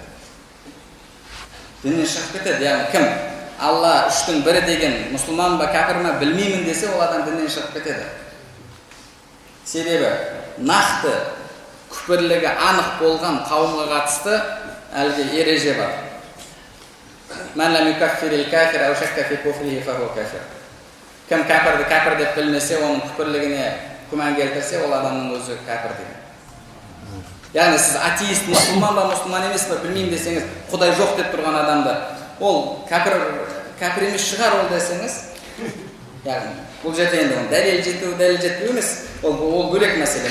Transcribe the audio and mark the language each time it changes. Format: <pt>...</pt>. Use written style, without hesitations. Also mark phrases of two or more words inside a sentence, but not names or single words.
<kk>Діннен шығып кетеді. Яғни кім? Алла үштің бірі деген мұсылман ба, кәпір ма білмеймін десе, ол адам діннен шығып кетеді. Себебі нақты күпірлігі анық болған қауымға қатысты әлгі ереже бар.</kk> <ar>من لم يكفر الكافر أو شك في كفره فهو كافر.</ar> <kk>Кім кәпірді кәпір деп білмесе, оның күпірлігіне күмән келтірсе, ол адамның өзі кәпір деген. Яғни сіз атеист, мұсылман ба, мұсылман емес пе білмеймін десеңіз, Құдай жоқ деп тұрған адамды, ол кәпір емес шығар ол десеңіз, яғни бұл жерде енді дәлел жетпеу емес, ол бөлек мәселе.</kk>